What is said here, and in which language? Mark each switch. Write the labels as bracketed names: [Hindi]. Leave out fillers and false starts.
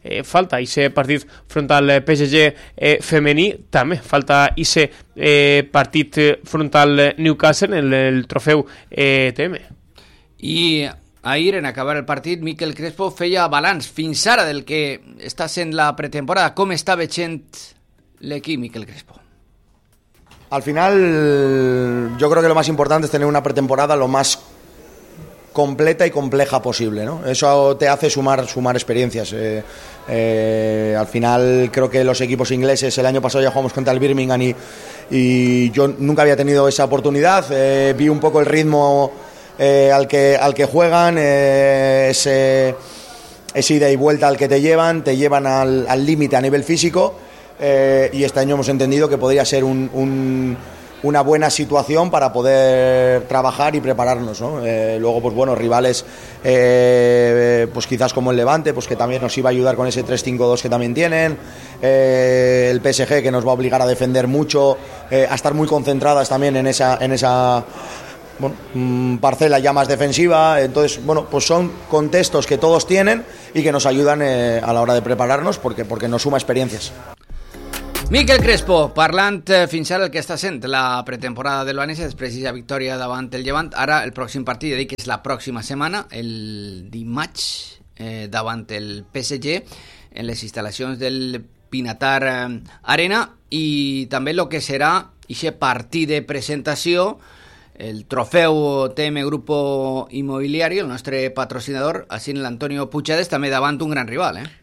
[Catalan] Falta ese partit front al PSG Femení, també falta ese partit front al Newcastle en el trofeu ETM. I ahir, en acabar el partit, Miquel Crespo feia balanç fins ara del que està sent la pretemporada. Com està veient l'equip, Miquel Crespo? [Spanish] Al final, yo creo que lo más importante es tener una pretemporada lo más completa y compleja posible, ¿no? Eso te hace sumar experiencias. Al final creo que los equipos ingleses, el año pasado ya jugamos contra el Birmingham y yo nunca había tenido esa oportunidad. Vi un poco el ritmo al que juegan, ese ida y vuelta al que te llevan al límite a nivel físico, y este año hemos entendido que podría ser una buena situación para poder trabajar y prepararnos, ¿no? Luego, pues bueno, rivales, pues quizás como el Levante, pues que también nos iba a ayudar con ese 3-5-2 que también tienen, el PSG, que nos va a obligar a defender mucho, a estar muy concentradas también en esa bueno, parcela ya más defensiva. Entonces, bueno, pues son contextos que todos tienen y que nos ayudan a la hora de prepararnos porque nos suma experiencias. [Catalan] Miquel Crespo, parlant fins ara el que està sent la pretemporada de l'Oanesa després d'aquesta victòria davant el Llevant. Ara el pròxim partit, ja dic, és la pròxima setmana, el dimarts, davant el PSG en les instal·lacions del Pinatar Arena, i també el que serà aquest partit de presentació, el trofeu TM Grupo Immobiliario, el nostre patrocinador, així en l'Antonio Puigades, també davant un gran rival, eh?